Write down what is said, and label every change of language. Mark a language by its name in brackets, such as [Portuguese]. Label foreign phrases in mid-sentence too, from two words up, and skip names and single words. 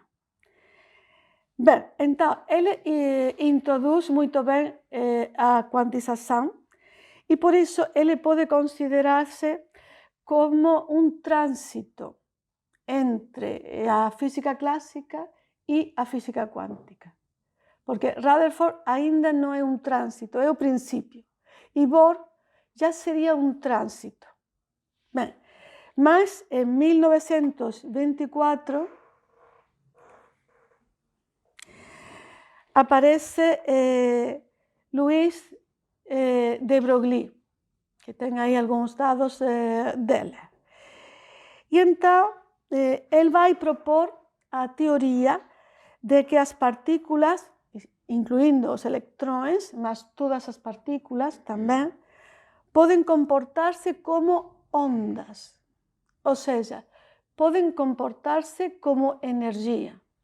[Portuguese] Bem, então, ele introduz muito bem a quantização e por isso ele pode considerar-se como um trânsito entre a física clássica e a física quântica. Porque Rutherford ainda não é um trânsito, é o princípio. E Bohr já seria um trânsito. Bem, [Galician] Mas en 1924 aparece Luis de Broglie, que ten aí algúns dados dele. E entón, el vai propor a teoría de que as partículas, incluindo os electróns, mas todas as partículas tamén, poden comportarse como ondas, ou seja, poden comportarse como enerxía.